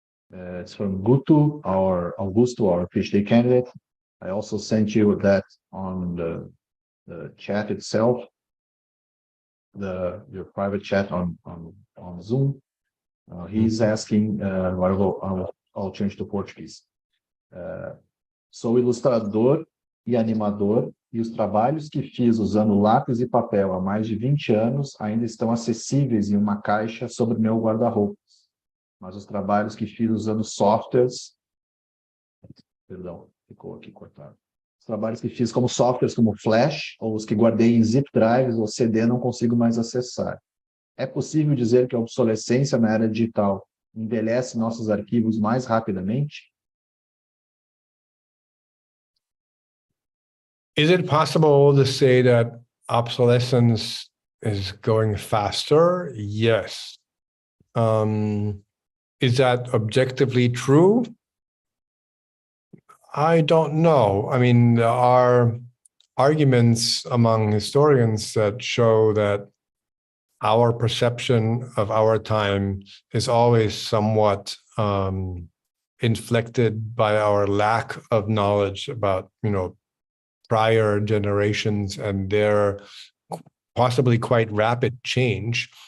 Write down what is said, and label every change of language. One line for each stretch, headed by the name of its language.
English: It's from Augusto, our PhD candidate. I also sent you that on the chat itself, your private chat on Zoom. He's asking, I'll change to Portuguese.
Portuguese: Sou ilustrador e animador, e os trabalhos que fiz usando lápis e papel há mais de 20 anos ainda estão acessíveis em uma caixa sobre meu guarda-roupas. Mas os trabalhos que fiz usando softwares... Perdão, ficou aqui cortado. Os trabalhos que fiz como softwares como Flash, ou os que guardei em zip drives ou CD, não consigo mais acessar. É possível dizer que a obsolescência na era digital envelhece nossos arquivos mais rapidamente?
English: Is it possible to say that obsolescence is going faster? Yes. Is that objectively true? I don't know. I mean, there are arguments among historians that show that our perception of our time is always somewhat inflected by our lack of knowledge about, you know, prior generations and their possibly quite rapid change.